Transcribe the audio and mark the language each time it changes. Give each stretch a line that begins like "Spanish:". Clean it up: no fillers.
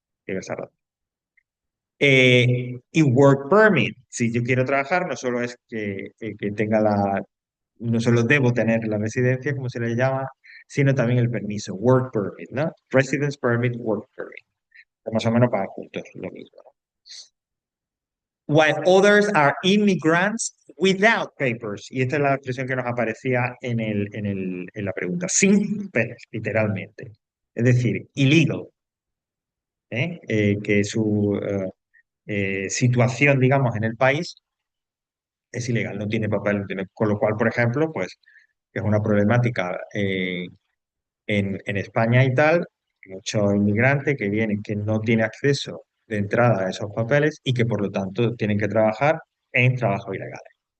Spanish: Vienes a y work permit, si yo quiero trabajar, no solo es que tenga no solo debo tener la residencia, como se le llama, sino también el permiso, work permit, ¿no? Residence permit, work permit. Más o menos para juntos, lo mismo, ¿no?
English: While others are immigrants without papers.
Spanish: Y esta es la expresión que nos aparecía en la pregunta. Sin papeles, literalmente. Es decir, illegal, que su situación, digamos, en el país es ilegal, no tiene papel, no tiene, con lo cual, por ejemplo, pues es una problemática en España y tal, muchos inmigrantes que vienen que no tienen acceso de entrada a esos papeles y que por lo tanto tienen que trabajar en trabajos ilegales.